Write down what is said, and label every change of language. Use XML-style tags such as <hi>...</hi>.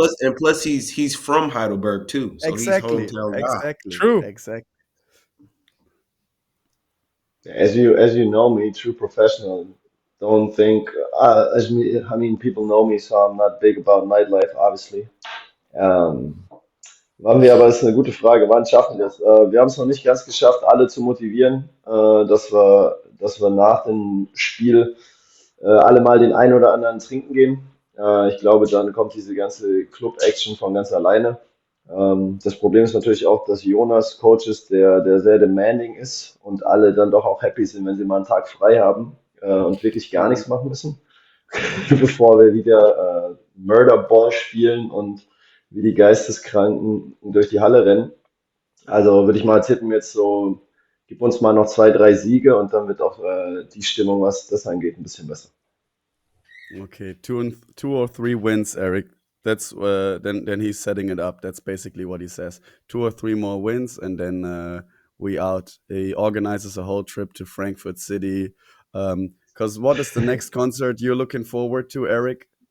<en>And plus, he's from Heidelberg too, so Exactly. he's hometown guy. True. Exactly. as you know me, true professional, don't think. I mean, people know me, so I'm not big about nightlife, obviously.</en> <de>Wann wir aber, das ist eine gute Frage, wann schaffen wir das? Wir haben es noch nicht ganz geschafft, alle zu motivieren, dass wir nach dem Spiel alle mal den einen oder anderen trinken gehen. Ich glaube, dann kommt diese ganze Club-Action von ganz alleine. Das Problem ist natürlich auch, dass Jonas Coach ist, der sehr demanding ist und alle dann doch auch happy sind, wenn sie mal einen Tag frei haben und wirklich gar Mhm. nichts machen müssen, bevor wir wieder Murderball spielen und wie die Geisteskranken durch die Halle rennen. Also würde ich mal tippen, jetzt so, gib uns mal noch 2, 3 Siege und dann wird auch die Stimmung, was das angeht, ein bisschen besser.</de> <en>Okay, 2 or 3 wins, Eric. That's then he's setting it up. That's basically what he says. 2 or 3 more wins, and then we out. He organizes a whole trip to Frankfurt City. Because what is the next concert you're looking forward to, Eric?</en>